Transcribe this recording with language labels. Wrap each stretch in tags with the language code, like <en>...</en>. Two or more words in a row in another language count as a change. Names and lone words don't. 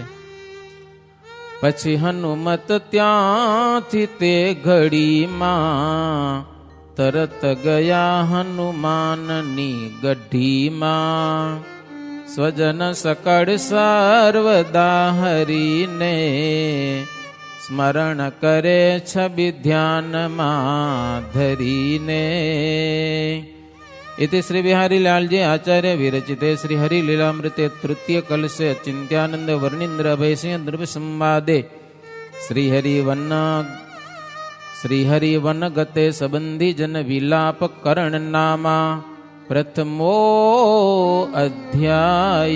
<gu>પછી હનુમત ત્યાંથી તે ઘડીમાં તરત ગયા હનુમાનની ગઢીમાં. સ્વજન સકળ સર્વદા હરીને સ્મરણ કરે છબી ધ્યાનમાં ધરીને.</gu> <sa>इति श्री बिहारी लालजी आचार्य विरचिते श्री हरि लीलामृते तृतीय कलशे चिंत्यानंद वर्णींद्र अभय सिंह द्रव्य संवादे श्री हरि वन गते संबंधी जन विलाप करण नामा प्रथमो अध्याय.</sa>